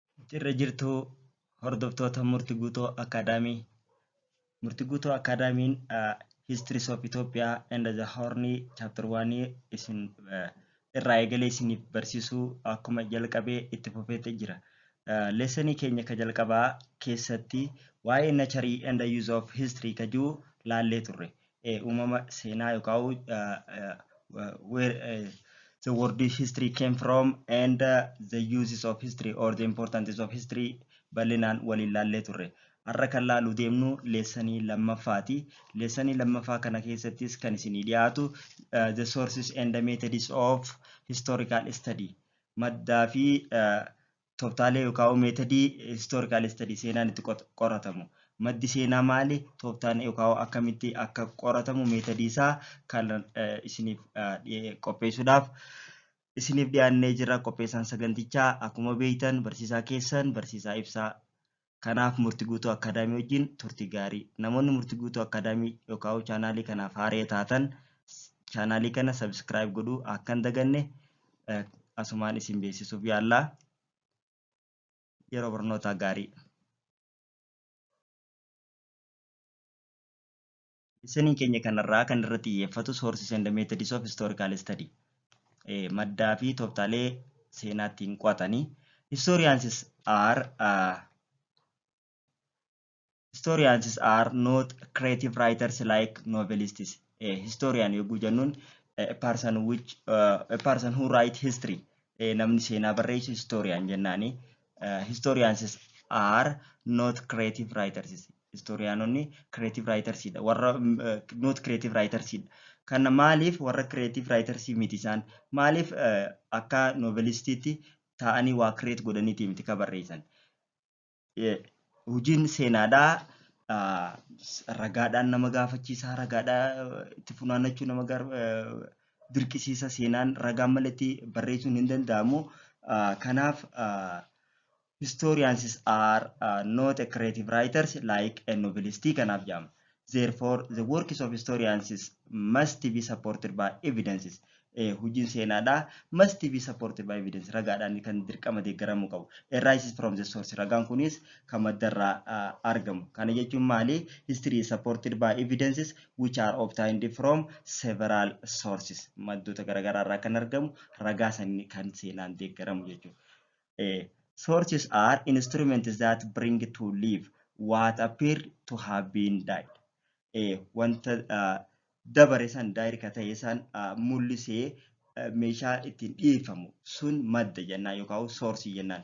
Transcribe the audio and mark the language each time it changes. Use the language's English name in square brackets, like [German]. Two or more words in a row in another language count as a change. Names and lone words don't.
[Oromo] Irra jirtu hordoftoota Murti Gutoo Academy. Murti Gutoo Academy'n History of Ethiopia and the Horn chapter 1 isin irraa eegalee isiniif barsiisuu akkuma jalqabee itti fufeetti jira. Leessonii keenya ka jalqabaa keessatti waa'ee [English] nature and the use of history [Oromo] ka jiru laallee turre. Uumama seenaa yookaan [English] where the word history came from and the uses of history or the importance of history [Oromo] bal'inaan waliin laallee turre. Har'a kan laaluu deemnu leessanii lammaffaati. Leessanii lammaffaa kana keessattis kan isinii dhiyaatu [English] the sources and the methods of historical study. [Oromo] Maddaa fi tooftaalee yookaan meetodii [English] historical study [Oromo] seenaan itti qoratamu. Maddi seenaa maali? Tooftaan yookaan akkamitti akka qoratamu meetodii isaa kan isiniif qopheessuudhaaf isiniif dhiyaannee jira. Qopheessaan sagantichaa akkuma beektan barsiisaa keessan barsiisaa Ebsaa. Kanaaf Murti Gutoo Academy wajjin turtii gaarii. Namoonni Murti Gutoo Academy yookaan chaanaalii kanaaf haaraa taatan chaanaalii kana subscribe godhuu akka hin daganne asumaan isin beeksisuuf yaallaa. Yeroo barnootaa gaarii. Leessoniin keenya kanarraa kan irratti xiyyeeffatu [English] sources and methods of historical study. [Oromo] Maddaa fi tooftaalee seenaa ittiin qo'atanii. [English] Historians are not creative writers like novelists. Historian [Oromo] yogguu jennuun [English] a person who write history. [Oromo] Namni seenaa barreessu historian jennaani. [English] Historians are not creative writers. [Oromo] Historianonni [English] creative writers [Oromo] dha. Warra [English] not creative writers [Oromo] dha. Kana maaliif warra [English] creative writers [Oromo] miti isaan? Maaliif akka novelistiitti ta'anii waa create godhaniiti miti ka barreessan? Hojiin seenaadhaa ragaadhaan nama gaafachiisa, ragaadhaa itti funaannachuu nama dirqisiisa. Seenaan ragaan malee barreessuun hin danda'amu. [English] Kanaaf historians are not a creative writers like a novelist [Oromo] kanaaf jedhama. [English] Therefore, the works of historians must be supported by evidences. [Oromo] Hojiin seenaadhaa [English] must be supported by evidence. [Oromo] Ragaadhaan kan dirqama deeggaramuu qabu. [English] Arises from the source. [Oromo] Ragaan kunis kan maddarraa argamu. Kana jechuun maali? [English] History is supported by evidences which are obtained from several sources. [Oromo] Maddoota garaagaraarraa kan argamu ragaa sanii kan seenaan deeggaramu jechuudha. [English] Sources are instruments that bring to life what appear to have been died. [Oromo] Wanta dabare san daayir ka ta'e san mul'isee meeshaa ittiin dhiyeeffamu sun madda jennaan yookaan soorsii jennaan.